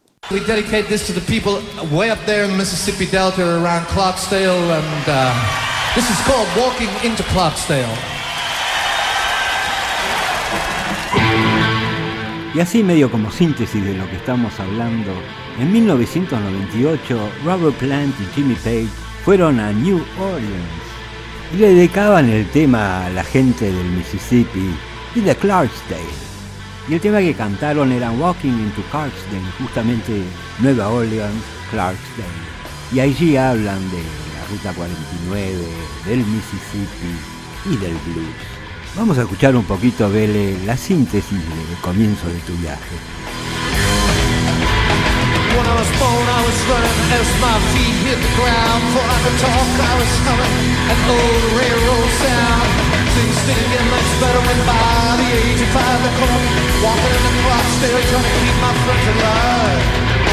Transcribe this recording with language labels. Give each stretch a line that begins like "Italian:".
English: We dedicate this to the people way up there in the Mississippi Delta around Clarksdale, and this is called Walking into Clarksdale.
Spanish: Y así, medio como síntesis de lo que estamos hablando, en 1998 Robert Plant y Jimmy Page fueron a New Orleans. le dedicaban el tema a la gente del Mississippi y de Clarksdale. Y el tema que cantaron era Walking into Clarksdale, justamente Nueva Orleans, Clarksdale. Y allí hablan de la Ruta 49, del Mississippi y del blues. Vamos a escuchar un poquito, Bele, la síntesis del comienzo de tu viaje.
English: When I was born, I was running as my feet hit the ground. Before I could talk, I was humming an old railroad sound. Things didn't get much better when by the age of five, I come walking in the clock, still trying to keep my friends alive.